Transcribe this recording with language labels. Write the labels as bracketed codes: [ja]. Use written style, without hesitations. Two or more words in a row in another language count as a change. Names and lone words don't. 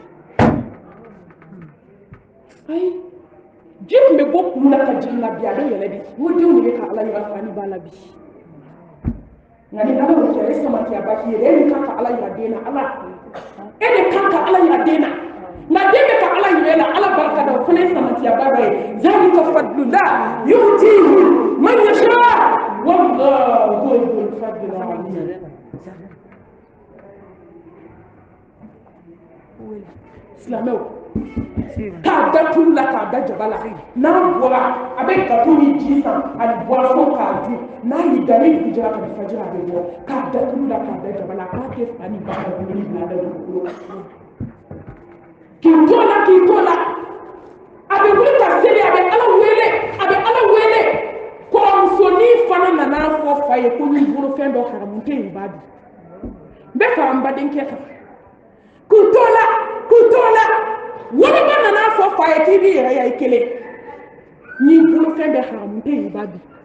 [bm] ayi ji tun bɛ bɔ kulu la ka jigin na bi a bɛ yɛlɛ de n ko denw de bɛ ka Ala yira fani b'a la bi nka ni Ala y'o kɛ e samatiya ba k'i yɛrɛ e de kan ka Ala yira den na Ala e de kan ka Ala yira den na nka den bɛ ka Ala yira e la Ala barika da o fana ye samatiya ba dɔ ye [ar] ذلك فضل الله يؤتيه من يشاء والله ذو الفضل العظيم [bm] silamɛw k'a da tulu la k'a da jaba la n'a bɔra a bɛ gato ni ji san ani boisson k'a dun n'a y'i da ni dugu jɛra ka di fajiri a bɛ bɔ k'a da tulu la k'a da jaba la k'a tɛ fa ni ba ka dumuni bila da dugukolo kan k'i to la a bɛ wuli ka seli a bɛ Ala wele kɔrɔmusonin fana nana fɔ fa ye ko n'i bolo fɛn dɔ haramu tɛ yen b'a dun n bɛ fara n badenkɛ kan k'u to la woloba nana fɔ fa ye k'i b'i yɛrɛ ya i kelen n'i bolo fɛn bɛɛ haramu tɛ yen b'a dun